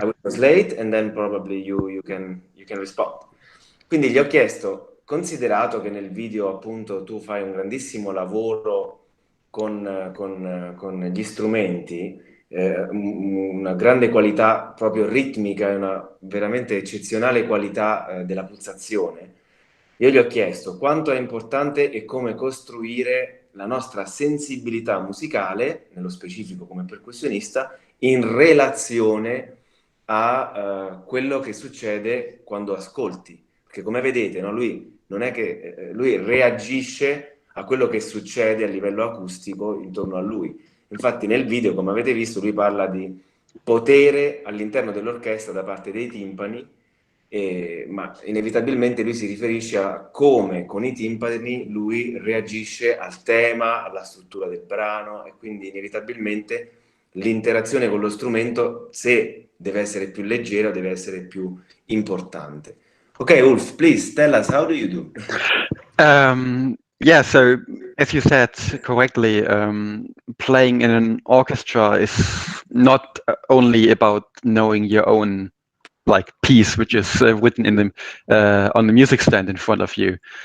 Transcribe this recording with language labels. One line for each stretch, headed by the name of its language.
English: I will translate and then probably you can respond.
Italian: Quindi gli ho chiesto, considerato che nel video appunto tu fai un grandissimo lavoro con gli strumenti, una grande qualità proprio ritmica e una veramente eccezionale qualità della pulsazione. Io gli ho chiesto quanto è importante e come costruire la nostra sensibilità musicale, nello specifico come percussionista, in relazione a quello che succede quando ascolti. Perché come vedete, no, lui non è che lui reagisce a quello che succede a livello acustico intorno a lui. Infatti nel video, come avete visto, lui parla di potere all'interno dell'orchestra da parte dei timpani, ma inevitabilmente lui si riferisce a come con i timpani lui reagisce al tema, alla struttura del brano e quindi inevitabilmente l'interazione con lo strumento, se deve essere più leggera, deve essere più importante.
English: Ok, Ulf, please tell us, how do you do? Yeah, so as you said correctly, playing in an orchestra is not only about knowing your own piece, which is written in the on the music stand in front of you.